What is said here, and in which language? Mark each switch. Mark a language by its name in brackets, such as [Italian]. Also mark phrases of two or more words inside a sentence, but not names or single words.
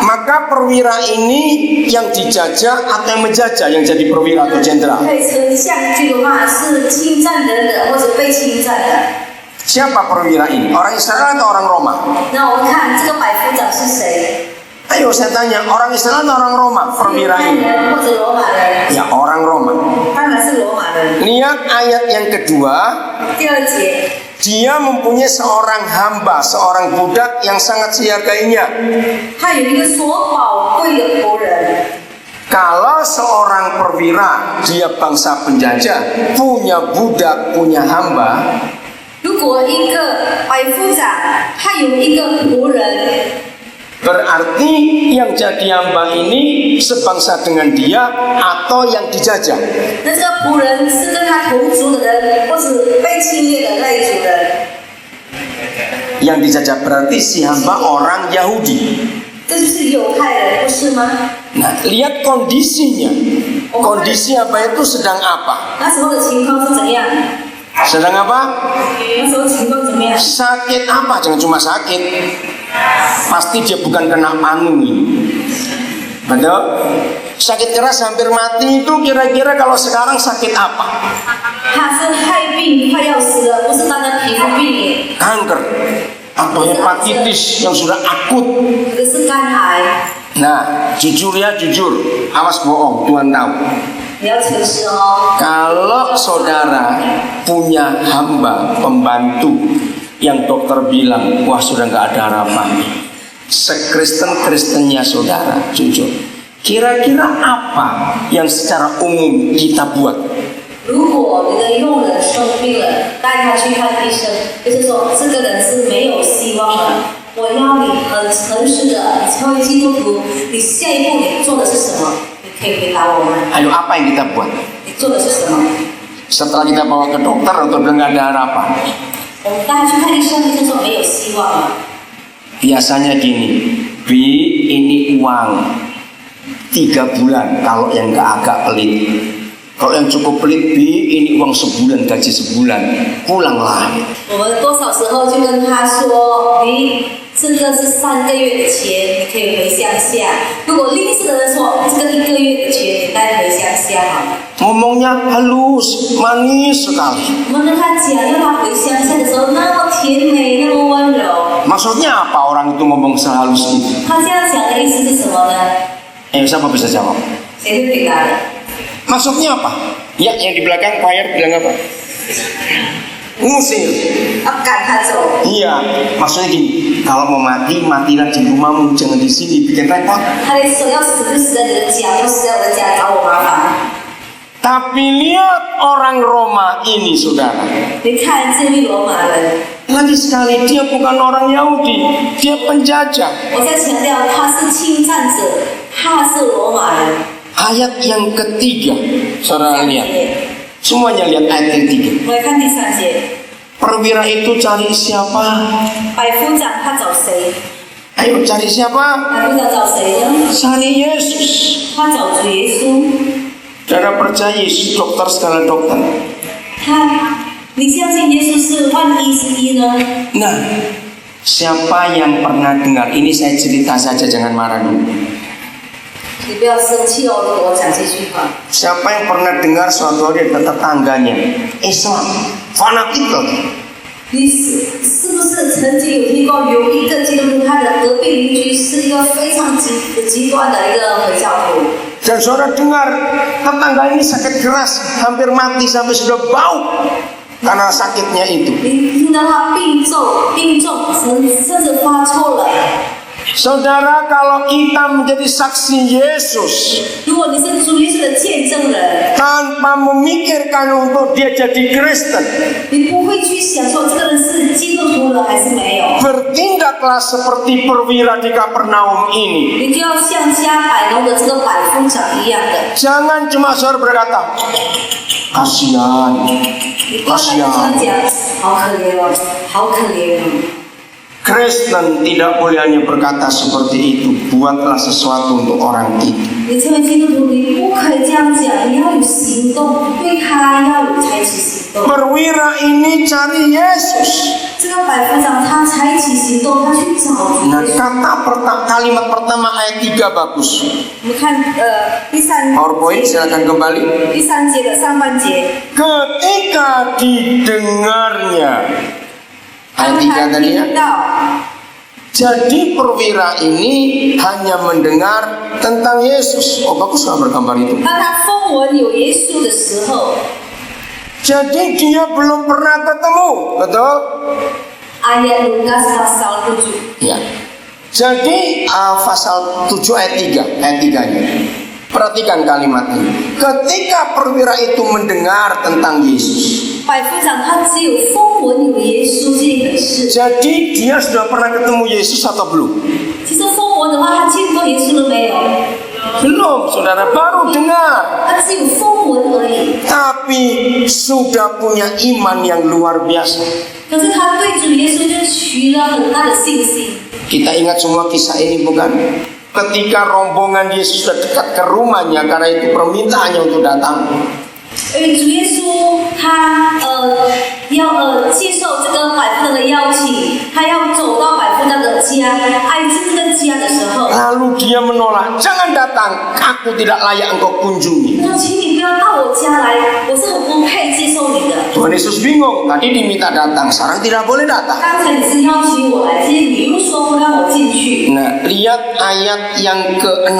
[Indonesian] maka perwira ini yang dijajah atau yang menjajah yang jadi perwira atau jenderal. [Chinese] 可以称将军的话是侵占人的，或者被侵占的。 [Indonesian] Siapa perwira ini? Orang Israel atau orang Roma? [Chinese] 那我们看这个百夫长是谁？ [Indonesian] Ayo saya tanya, orang Israel atau orang Roma? [Chinese] 是 [Indonesian] Perwira [Chinese] 犹太 [Indonesian] ini. [Chinese] 人或者罗马人？ [Indonesian] Ya, orang Roma. [Chinese] 当然是罗马人。 [Indonesian] Lihat ayat yang kedua. [Chinese] 第2节， [Indonesian] Dia mempunyai seorang hamba, seorang budak yang sangat dihargainya. [Chinese] 他有一个所宝贵的仆人。 [Indonesian] Kalau seorang perwira, dia bangsa penjajah, punya budak, punya hamba, [Chinese] 如果一个百夫长，他有一个仆人， [Indonesian] berarti yang jadi hamba ini sebangsa dengan dia atau yang dijajah. [Chinese] 那这个仆人是跟他同族的人，或是被侵略的那一族人。 [Indonesian] Yang dijajah berarti si hamba orang Yahudi. [Chinese] 这就是犹太人，不是吗？ [Indonesian] Nah, lihat kondisinya. Kondisi hamba itu sedang apa? [Chinese] 那时候的情况是怎样？ [Indonesian] Sedang apa? [Chinese] 那时候情况怎么样？ [Indonesian] Sakit apa? Jangan cuma sakit. Pasti dia bukan kena panu ini. Betul? Sakit keras hampir mati itu kira-kira kalau sekarang sakit apa? [Chinese] 他是害病快要死了，不是单单皮肤病耶， [Indonesian] Kanker atau hepatitis yang sudah akut. [Chinese] 可是肝癌。 [Indonesian] Nah, jujur ya jujur. Awas bohong, Tuhan tahu. [Chinese] 你要诚实哦。 [Indonesian] Kalau saudara punya hamba pembantu yang dokter bilang, wah sudah nggak ada harapan. Sekristen-kristennya saudara, jujur. Kira-kira apa yang secara umum kita buat? [Chinese] 如果你的佣人生病了，带他去看医生，就是说这个人是没有希望了。我要你很诚实的，你成为基督徒，你下一步你做的是什么？你可以回答我们， [Indonesian] Ayo apa yang kita buat? [Chinese] 你做的是什么？ [Indonesian] Setelah kita bawa ke dokter atau udah nggak ada harapan? [Chinese] 我们带他去看医生，医生说没有希望了。 [Indonesian] Biasanya gini, Bi, ini uang 3 bulan kalau yang nggak agak pelit. Kalau yang cukup pelit, Bi, ini uang sebulan, gaji sebulan, pulanglah. [Chinese] 我们多少时候就跟他说，你这个是3个月的钱，你可以回乡下。如果吝啬的人说，这个1个月的钱，你带回乡下好了。 [Indonesian] Ngomongnya halus, manis sekali. [Chinese] 我们跟他讲，要他回乡下的时候，那么甜美，那么温柔。 [Indonesian] Maksudnya apa orang itu ngomong sehalus itu? [Chinese] 他这样讲的意思是什么呢？ [Indonesian] Siapa bisa jawab? [Chinese] 谁会回答的？ [Indonesian] Maksudnya apa? Ya, yang di belakang choir bilang apa? Ngusir. [Chinese] 要赶他走。 [Indonesian] Iya, maksudnya gini, kalau mau mati, matilah di rumahmu, jangan di sini, bikin repot. [Chinese] 他的说要死就死在你的家，要死在我的家找我麻烦。 [Indonesian] Tapi lihat orang Roma ini, saudara. [Chinese] 你看这位罗马人， [Indonesian] Lagi sekali, dia bukan orang Yahudi, dia penjajah. [Chinese] 我在强调他是侵占者，他是罗马人。 [Indonesian] Ayat yang ketiga, saudara lihat. Semuanya lihat ayat yang ketiga. [Chinese] 我来看第3节， [Indonesian] Perwira itu cari siapa? [Chinese] 百夫长他找谁？ [Indonesian] Ayo cari siapa? [Chinese] 百夫长找谁呢？ [Indonesian] Cari Yesus. [Chinese] 他找主耶稣。 [Indonesian] Saudara percaya Yesus dokter segala dokter. [Chinese] 你相信耶稣是万医之一呢？ [Indonesian] Nah, siapa yang pernah dengar? Ini saya cerita saja, jangan marah dulu. [Chinese] 你不要生气哦，如果我讲这句话。 [Indonesian] Siapa yang pernah dengar suatu hari ada tetangganya Islam, fanatik lagi. [Chinese] 你是不是曾经有听过有一个基督徒，他的隔壁邻居是一个非常极端的一个回教徒？ [Indonesian] Dan saudara dengar tetangga ini sakit keras, hampir mati sampai sudah bau karena sakitnya itu. [Chinese] 你听到他病重，甚至发臭了。 [Indonesian] Saudara, kalau kita menjadi saksi Yesus [Chinese] 如果你是主耶稣的见证人， [Indonesian] tanpa memikirkan untuk dia jadi Kristen, [Chinese] 你不会去想说这个人是基督徒了还是没有， [Indonesian] bertindaklah seperti perwira di Kapernaum ini. [Chinese] 你就要像加百农的这个百夫长一样的， [Indonesian] Jangan cuma saudara berkata, kasihan, [Chinese] 你不要在这讲好可怜哦，好可怜哦。 [Indonesian] Kristen tidak boleh hanya berkata seperti itu. Buatlah sesuatu untuk orang itu. [Chinese] 你成为基督徒，你不可以这样讲，你要有行动，对他要有采取行动。 [Indonesian] Perwira ini cari Yesus. [Chinese] 这个百夫长他采取行动，他去找主 [Indonesian] Nah, [Chinese] 耶稣。 [Indonesian] kalimat pertama ayat 3 bagus. [Chinese] 我们看第三 [Indonesian] PowerPoint silakan kembali. [Chinese] 第三节的上半节， [Indonesian] Ketika didengarnya, ayat 3 tadi ya. [Chinese] 听到。 [Indonesian] Jadi perwira ini hanya mendengar tentang Yesus. Oh, bagus nggak bergambar itu? [Chinese] 当他风闻有耶稣的时候， [Indonesian] Jadi dia belum pernah ketemu, betul? ayat Lukas pasal 7. Ya. Jadi pasal 7 ayat 3-nya. Perhatikan kalimat ini. Ketika perwira itu mendengar tentang Yesus, [Chinese] 百夫长他只有风闻有耶稣这一回事， [Indonesian] jadi dia sudah pernah ketemu Yesus atau belum? [Chinese] 其实风闻的话，他见过耶稣了没有？ [Indonesian] Belum, saudara, baru dengar. [Chinese] 他只有风闻而已。 [Indonesian] Tapi sudah punya iman yang luar biasa. [Chinese] 可是他对主耶稣就取了很大的信心。 [Indonesian] Kita ingat semua kisah ini bukan? Ketika rombongan Yesus sudah dekat ke rumahnya, karena itu permintaannya untuk datang. [Chinese] 因为主耶稣他要接受这个百夫长的邀请，他要走到百夫长的家，挨近这个家的时候， [Indonesian] Lalu dia menolak, jangan datang, aku tidak layak engkau kunjungi. [Chinese] 他说：“请你不要到我家来，我是很不配接受你的。 [Indonesian] Tuhan Yesus bingung, tadi diminta datang, sekarang tidak boleh datang. [Chinese] 刚才你是邀请我来，今天你又说不让我进去。” [Indonesian] Nah, lihat ayat yang ke-6.